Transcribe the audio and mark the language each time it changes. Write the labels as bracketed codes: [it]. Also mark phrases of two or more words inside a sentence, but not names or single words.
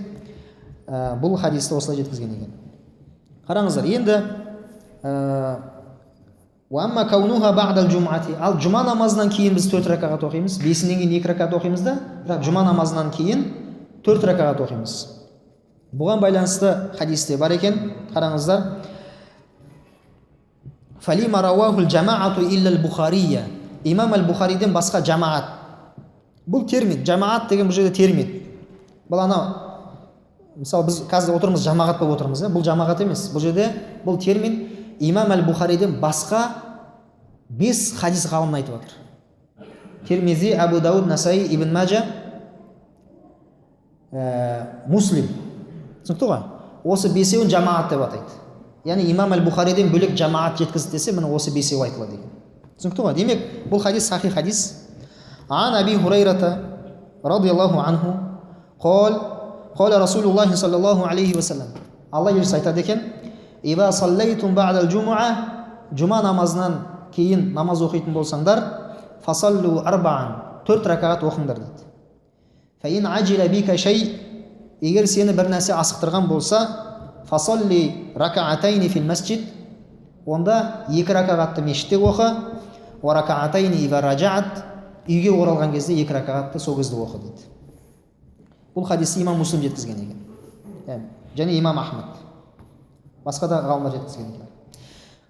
[kk] Бұл хадисті осылай жеткізген екен. Қараңыздар, енді [ar] وأما كونها بعد الجمعة. [kk] Ал жұма намазынан кейін біз 4 ракағат оқимыз, 5-нен кейін 2 ракағат оқимыз да, бірақ жұма намазынан кейін 4 ракағат оқимыз. Бұған байланысты хадисте бар екен, қараңыздар. [ar] فلما رواه الجماعة إلا البخاري. [kk] Имам al-Бухариден басқа жамаат. Бұл термин, жамаат деген бұл жерде термин. Бұл анау, мысалы біз қазір отырмыз, жамағат болып отырмыз, бұл жамағат емес. Бұл жерде бұл термин имам al-Бухариден басқа 5 хадис ғалымын айтып отыр. Тирмизи, Абу Дауд, Насаи, Ибн Маджа, Муслим. Түсінікті ғой? Осы 5-еуін жамаат деп атайды. Яғни имам al-Бухариден бөлек жамаат жеткізді десе, міне осы 5-еу айтылады деген. Түсінікті ғой? Демек, бұл хадис сахих хадис. [ar] عن أبي هريرة رضي الله عنه قال رسول الله صلى الله عليه وسلم. [kk] Алла елшісі айтады екен: [ar] "إذا صليتم بعد الجمعة", [kk] жұма намазынан кейін намаз оқитын болсаңдар, [ar] فصلوا أربعا, [kk] 4 ракағат оқыңдар дейді. [ar] فإن عجل بك شيء, [kk] егер сені бір нәрсе асықтырған болса, [ar] فصل ركعتين في المسجد, [kk] онда 2 ракағатты мешітте оқы, [ar] وركعتين إذا رجعت, [kk] үйге оралған кезде 2 ракағатты сол кезде оқы дейді. Бұл хадисті имам Муслим жеткізген екен, және имам Ахмад, басқа да ғалымдар жеткізген екен.